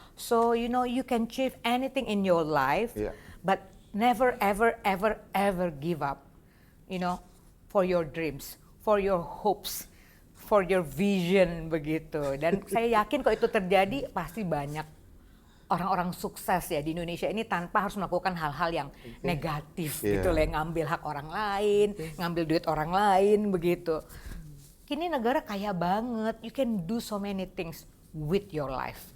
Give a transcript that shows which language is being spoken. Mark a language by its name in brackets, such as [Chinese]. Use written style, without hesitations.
[English] So you can achieve anything in your life, but never ever give up. For your dreams, for your hopes, for your vision begitu. [Indonesian] Dan saya yakin kalau itu terjadi pasti banyak orang-orang sukses ya di Indonesia ini tanpa harus melakukan hal-hal yang negatif gitu loh, yang ngambil hak orang lain, ngambil duit orang lain begitu. Ini negara kaya banget, [English] you can do so many things with your life.